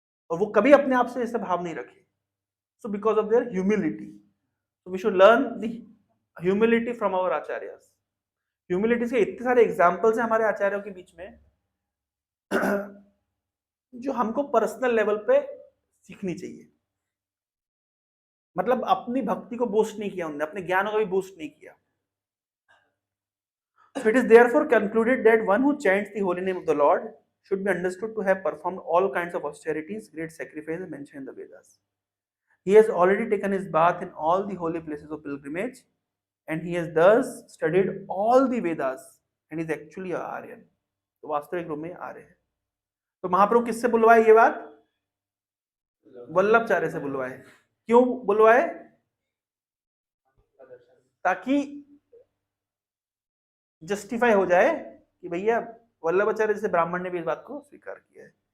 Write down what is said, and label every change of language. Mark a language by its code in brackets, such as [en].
[hi] और वो कभी अपने आप से ऐसा भाव नहीं रखे। [en] So because of their humility, so we should learn the humility from our acharyas. [hi] Humility के इतने सारे एग्जाम्पल्स हैं हमारे आचार्यों के बीच में जो हमको पर्सनल लेवल पे सीखनी चाहिए। मतलब अपनी भक्ति को बूस्ट नहीं किया उन्होंने, अपने ज्ञान को भी बूस्ट नहीं किया। [en] So it is therefore concluded that one who chants the holy name of the Lord should be understood to have performed all kinds of austerities, great sacrifices mentioned in the Vedas. He has already taken his bath in all the holy places of pilgrimage, and he has thus studied all the Vedas and is actually a Aryan. [hi] तो वास्तविक रूप में आर्य है। तो महाप्रभु किससे बुलवाए ये बात? वल्लभाचार्य से बुलवाए। क्यों बुलवाए? ताकि जस्टिफाई हो जाए कि भैया वल्लभाचार्य जैसे ब्राह्मण ने भी इस बात को स्वीकार किया है।